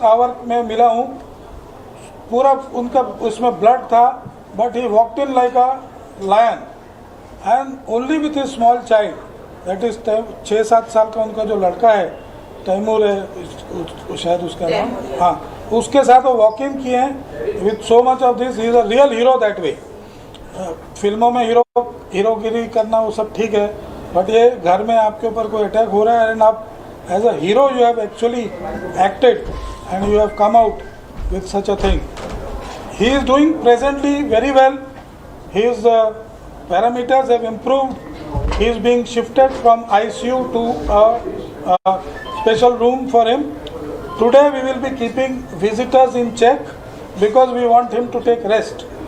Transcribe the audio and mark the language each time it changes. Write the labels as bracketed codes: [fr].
[hi] Our में मिला हूँ, पूरा उनका उसमें ब्लड था, [en] but he walked in like a lion and only with a small child, that is [hi] 6-7 साल का उनका जो लड़का है, तैमूर है शायद उसका नाम, हाँ, उसके साथ वो वॉक इन किए हैं [en] With so much of this. He is a real hero that way. [hi] फिल्मों में हीरोगिरी करना वो सब ठीक है, बट ये घर में आपके ऊपर कोई अटैक हो रहा है एंड आप [en] As a hero you have actually acted and you have come out with such a thing. He is doing presently very well. His parameters have improved. He is being shifted from ICU to a special room for him. Today we will be keeping visitors in check because we want him to take rest.